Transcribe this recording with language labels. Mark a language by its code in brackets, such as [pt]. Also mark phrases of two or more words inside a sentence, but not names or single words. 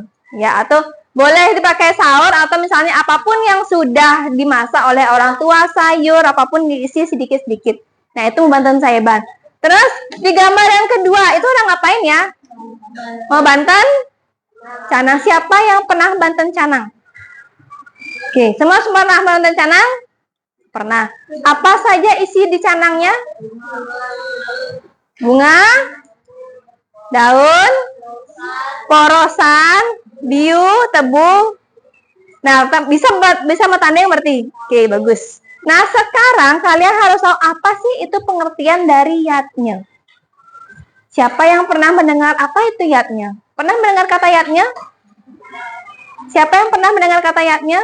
[id] Ya, atau boleh dipakai sahur atau misalnya apapun yang sudah dimasak oleh orang tua, sayur, apapun diisi sedikit-sedikit. Nah, itu [ban] banten saiban. [id] Terus, di gambar yang kedua, itu orang ngapain ya? Mau [ban] banten canang. [id] Siapa yang pernah [ban] banten canang? [id] Oke, semua pernah [ban] banten canang? [id] Pernah. Apa saja isi di canangnya? Bunga, daun, porosan, biu, tebu. Nah, bisa bertanding berarti. Oke, bagus. Nah, sekarang kalian harus tahu apa sih itu pengertian dari yatnya. Siapa yang pernah mendengar apa itu yatnya? Pernah mendengar kata yatnya? Siapa yang pernah mendengar kata yatnya?